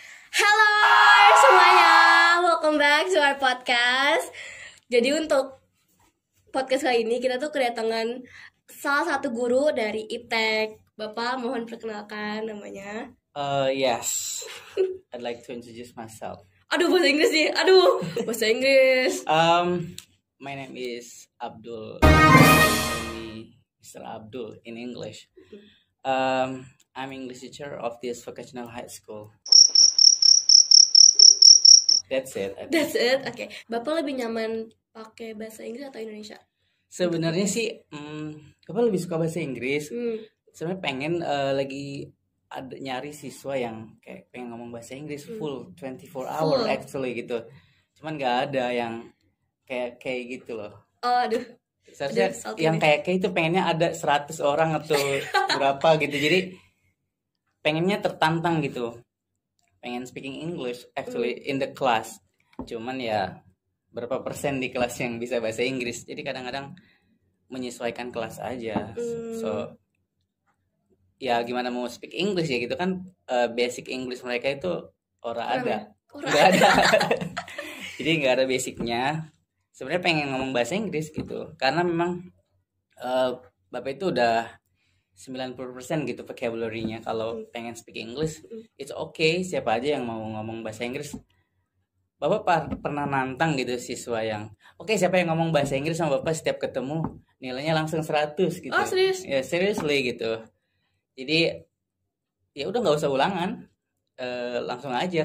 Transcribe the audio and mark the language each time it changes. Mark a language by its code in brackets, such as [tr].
[id] Halo semuanya, [en] welcome back to our podcast. [id] Jadi untuk podcast kali ini kita tuh kedatangan salah satu guru dari IPTEK. Bapak mohon perkenalkan namanya. [en] Yes, I'd like to introduce myself. [id] Aduh, bahasa Inggris nih. Aduh, bahasa Inggris. [en] My name is Abdul. Call me Mr. Abdul in English. I'm English teacher of this vocational high school. That's it. That's it. Oke. [id] Bapak lebih nyaman pakai bahasa Inggris atau Indonesia? Sebenarnya sih, Bapak lebih suka bahasa Inggris. Hmm. Sebenarnya pengen lagi ada nyari siswa yang kayak pengen ngomong bahasa Inggris full 24 hour actually gitu. Cuman nggak ada yang kayak gitu loh. Oh, aduh. Seharusnya Aduh, salty yang nih. kayak itu pengennya ada 100 orang atau berapa gitu. Jadi pengennya tertantang gitu. [en] Pengen speaking English actually in the class. [id] Cuman ya berapa persen di kelas yang bisa bahasa Inggris. Jadi kadang-kadang menyesuaikan kelas aja. So ya gimana mau [en] speak English [id] ya gitu kan, basic English mereka itu ora ada. Kurang. Nggak ada. Jadi nggak ada basicnya. Sebenarnya pengen ngomong bahasa Inggris gitu. Karena memang Bapak itu udah 90% gitu vocabulary-nya. Kalau pengen [en] speak English, it's okay. [id] Siapa aja yang mau ngomong bahasa Inggris. Bapak pernah nantang gitu siswa yang, oke, siapa yang ngomong bahasa Inggris sama Bapak setiap ketemu, nilainya langsung 100 gitu. Oh, serius? Ya, seriously gitu. Jadi ya udah nggak usah ulangan, langsung aja.